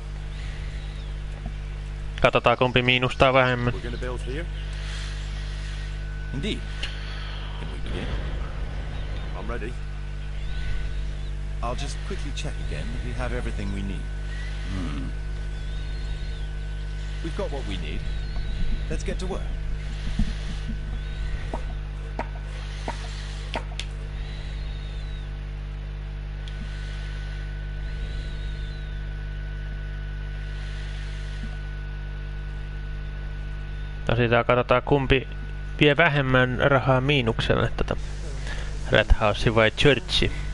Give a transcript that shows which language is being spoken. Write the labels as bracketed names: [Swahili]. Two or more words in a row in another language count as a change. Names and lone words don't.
[Finnish] Katsotaan kumpi miinustaa vähemmän. [English] Indeed. Can we begin? I'm ready. I'll just quickly check again that we have everything we need. We've got what we need. Let's get to work. [Finnish] Tosiaan katsotaan kumpi vie vähemmän rahaa miinukselle tätä Red House vai Churchi.